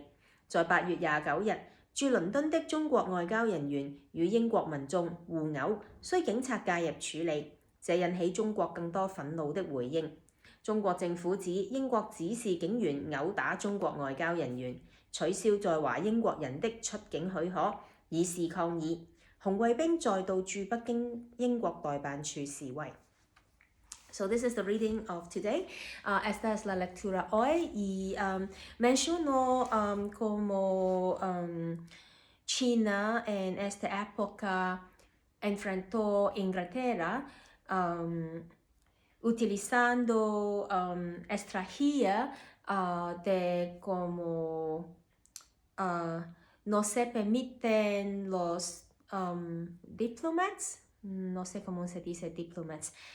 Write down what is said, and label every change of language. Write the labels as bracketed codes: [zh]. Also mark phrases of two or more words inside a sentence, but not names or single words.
[yue] 在8月29日，駐倫敦的中國外交人員與英國民眾互毆，需警察介入處理，這引起中國更多憤怒的回應。中國政府指英國指示警員毆打中國外交人員，取消在華英國人的出境許可，以示抗議。紅衛兵再度駐北京英國代辦處示威。 [en] So this is the reading of today. [es] Esta es la lectura hoy y mencionó cómo China en esta época enfrentó a Inglaterra utilizando estrategia de cómo no se permiten los diplomats, no sé cómo se dice diplomats,